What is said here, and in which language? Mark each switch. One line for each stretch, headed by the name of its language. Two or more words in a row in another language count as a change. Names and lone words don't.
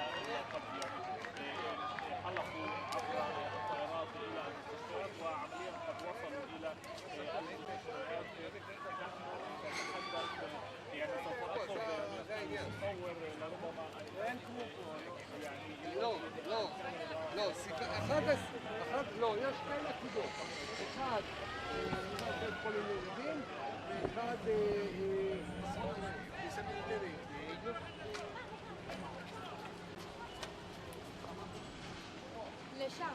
Arabic: قد حلقوا عبر الطائرات إلى المستشفيات وعمليا قد وصلوا إلى المستشفيات. نحن نتحدث يعني سوف أخذ نصور لربما يعني
Hebrew: לא, יש שתי נקודות. אחד, בית חולים לילדים, ואחד, לשם.